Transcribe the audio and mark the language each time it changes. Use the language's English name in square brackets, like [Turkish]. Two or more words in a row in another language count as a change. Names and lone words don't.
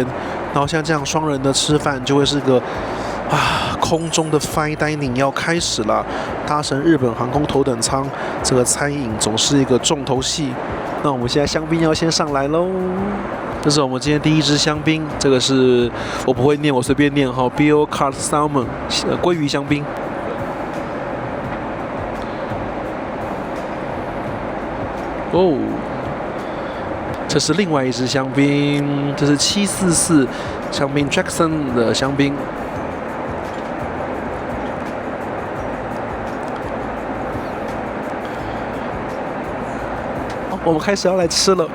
[Chinese] 然後像這樣雙人的吃飯就會是個空中的 [English] fine dining [Chinese] 要開始了。搭乘日本航空頭等艙，這個餐飲總是一個重頭戲。那我們現在香檳要先上來嘍。這是我們今天第一支香檳，這個是我不會念，我隨便念哈 ，Bill Cod Salmon 鮭魚香檳。哦。這是另外一支香檳，這是744香檳 Jackson 的香檳。好，我們開始要來吃了。